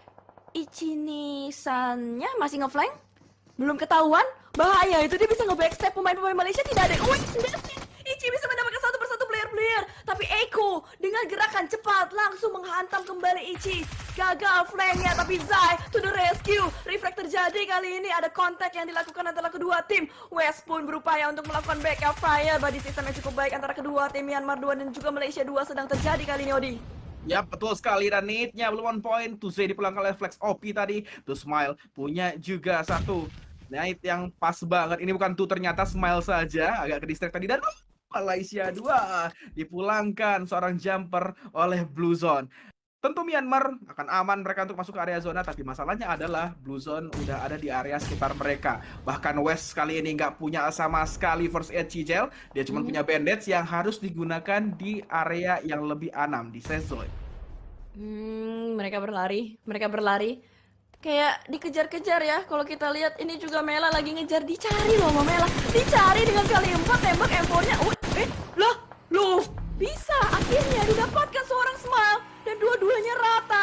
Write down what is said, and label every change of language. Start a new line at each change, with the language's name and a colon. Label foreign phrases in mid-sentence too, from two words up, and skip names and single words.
Indonesian: Ichi-Nisannya masih ngeflank, belum ketahuan, bahaya itu, dia bisa nge-backstep pemain-pemain Malaysia, tidak ada. Ichi bisa mendapatkan satu persatu player, tapi Eko Dengan gerakan cepat langsung menghantam kembali Ichi. Gagal flank-nya, tapi Zai
English: to the rescue.
Indonesian: Reflect terjadi kali ini, ada kontak yang dilakukan antara kedua tim. West pun berupaya untuk melakukan
English: backup fire.
Indonesian: Body system yang cukup baik antara kedua tim. Myanmar 2 dan juga Malaysia 2 sedang terjadi kali ini, Odi. Ya betul sekali, dan need-nya belum
English: on point.
Indonesian: Tuze dipulangkan oleh Flex OP tadi. Tuh Smile punya juga satu night yang pas banget. Ini bukan tuh, ternyata Smile saja agak ke distract tadi. Dan Malaysia 2 dipulangkan seorang jumper oleh Blue Zone. Tentu Myanmar akan aman mereka untuk masuk ke area zona, tapi masalahnya adalah Blue Zone udah ada di area sekitar mereka. Bahkan West kali ini nggak punya sama sekali
English: first aid
Indonesian: Cigel, dia cuma punya bandage yang harus digunakan di area yang lebih anam, di
English: safe zone.
Indonesian: Mereka berlari. Kayak dikejar-kejar ya. Kalau kita lihat ini juga Mela lagi ngejar, dicari loh sama Mela. Dicari dengan kali 4 tembak M4-nya. Loh, bisa akhirnya didapatkan seorang Smile dan dua-duanya rata.